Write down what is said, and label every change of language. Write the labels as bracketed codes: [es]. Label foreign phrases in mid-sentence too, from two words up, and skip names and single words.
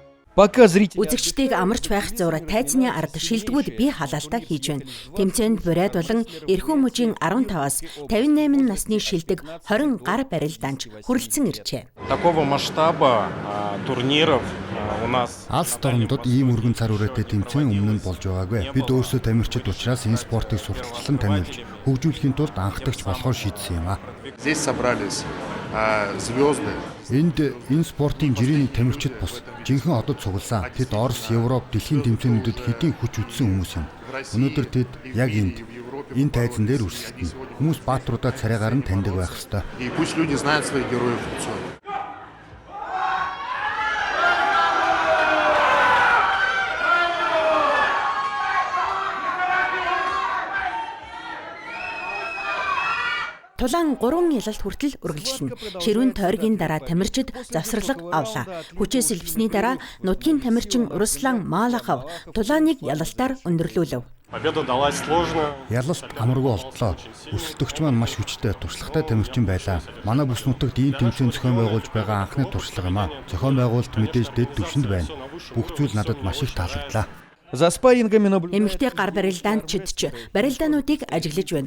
[mn] Үзэгчдийг амарч байх зуур тайзны ард шилдэгүүд бие халаалтаа хийж байна. Тэмцээнд бурайд болон эрхүү мужийн 15-аас 58 насны шилдэг 20 гар барил данч хүрэлцэн иржээ. [ru] Такого масштаба турниров у нас [mn] Алс дорнодод ийм өргөн цар хүрээтэй тэмцээн өмнө нь болж байгаагүй. Бид өөрсдөө тамирчид учраас энэ спортыг сурталчлан таниулж хөгжүүлэхийн тулд анхдагч болохоор шийдсэн юм а. [ru] Здесь собрались звезды. [mn] Энэ спортын жирийн тамирчид бус жинхэнэ одод цугласан. Тэд Орос, Европ, дэлхийн тэмцээнүүдэд хэдийн хүч үзсэн хүмүүс юм. Өнөөдөр тэд яг энэ тайзан дээр өрсөлдөнө. Хүмүүс баатруудаа царайгаар нь таньдаг байх ёстой. [ru] И пусть люди знают своих героев в лицо. [mn] Тулаан 3 ялалт хүртэл үргэлжилнэ. Ширүүн тойргийн дараа тамирчид завсралга авлаа. Хүчээс элбсний дараа нутгийн тамирчин Руслан Малахов тулааныг ялалтаар өндөрлүүлв. [ru] победа далась сложно. [mn] Ялалт амаргүй болтлоо. Өрсөлдөгч маань маш хүчтэй туршлагатай тамирчин байлаа. Манай бүс нутагт ийм тэмцээн зохион байгуулж байгаа анхны туршлага юм а. Зохион байгуулалт мэдээж дэд түвшинд байна. Бүх зүйл надад маш их таалагдлаа. Эмэгтэй гар барилдаанчид ч барилдаануудыг ажиглаж байна.